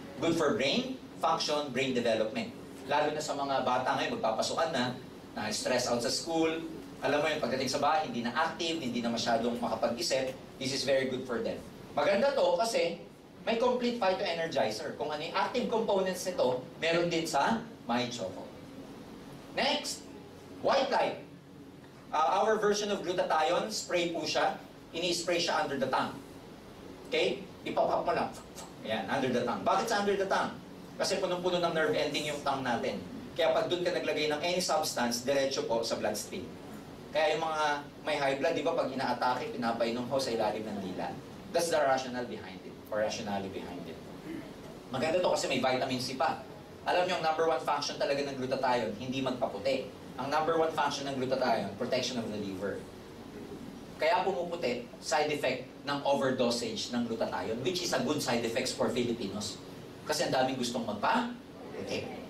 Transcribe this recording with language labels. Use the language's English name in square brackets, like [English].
[English] Good for brain function, brain development. [Filipino] Lalo na sa mga bata ngayon, magpapasukan na stress out sa school, alam mo yun, pagdating sa bahay, hindi na active, hindi na masyadong makapag-isip, [English] this is very good for them. [Filipino] Maganda to kasi, may complete phytoenergizer. Kung ano yung active components nito, meron din sa My Choco. [English] Next, White Light. Our version of glutathione, spray po siya. [Filipino] Ini-spray siya under the tongue. Okay? Ipapap mo lang. Ayan, under the tongue. Bakit sa under the tongue? Kasi punong-puno ng nerve ending yung tongue natin. Kaya pag doon ka naglagay ng any substance, diretso po sa bloodstream. Kaya yung mga may high blood, di ba pag inaatake, pinapainom ho sa ilalim ng dila. [English] That's the rationale behind it. Or rationality behind it. [Filipino] Maganda to kasi may vitamin C pa. Alam niyo, ang number one function talaga ng glutathione, hindi magpaputi. Ang number one function ng glutathione, [English] protection of the liver. [Filipino] Kaya pumuputi, side effect ng overdosage ng glutathione, [English] which is a good side effects for Filipinos. [Filipino] Kasi ang daming gustong magpa-puti.